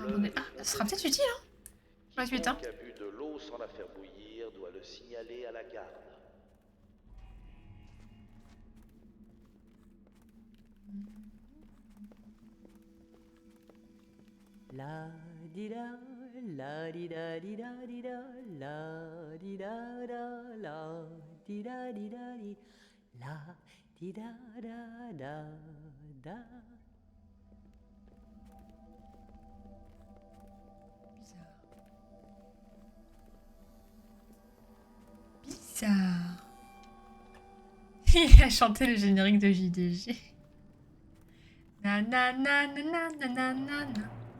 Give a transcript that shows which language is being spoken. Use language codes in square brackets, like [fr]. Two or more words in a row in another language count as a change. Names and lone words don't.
[fr] du abandonné. fleuve Ah, ça sera peut-être utile, hein. Pour la suite, hein. Quiconque a bu de l'eau sans la faire bouillir doit le signaler à la garde. La di da, la di da di da di da, la di da da, la di da di da di, la di da da da da. Bizarre. Il a chanté le générique de JDG. Nananananananana.